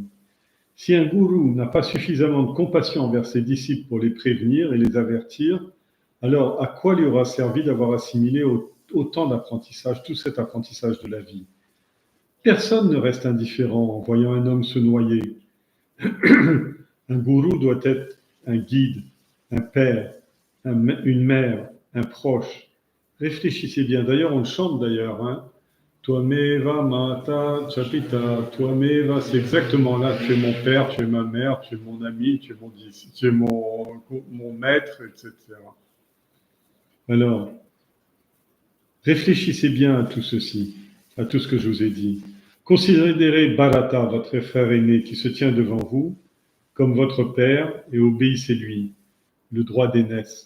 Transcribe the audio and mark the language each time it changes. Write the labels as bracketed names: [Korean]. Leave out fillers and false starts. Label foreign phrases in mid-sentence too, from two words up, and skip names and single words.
[French] Si un gourou n'a pas suffisamment de compassion envers ses disciples pour les prévenir et les avertir, alors à quoi lui aura servi d'avoir assimilé autant d'apprentissage, tout cet apprentissage de la vie? Personne ne reste indifférent en voyant un homme se noyer. Un gourou doit être un guide, un père, une mère, un proche. Réfléchissez bien. D'ailleurs, on le chante d'ailleurs. Hein. [Sanskrit] Twameva mata chapita, Twameva, [French] c'est exactement là. Tu es mon père, tu es ma mère, tu es mon ami, tu es mon maître, etc. Alors, réfléchissez bien à tout ceci, à tout ce que je vous ai dit. Considérez Bharata, votre frère aîné, qui se tient devant vous, comme votre père, et obéissez-lui, le droit d'aînesse.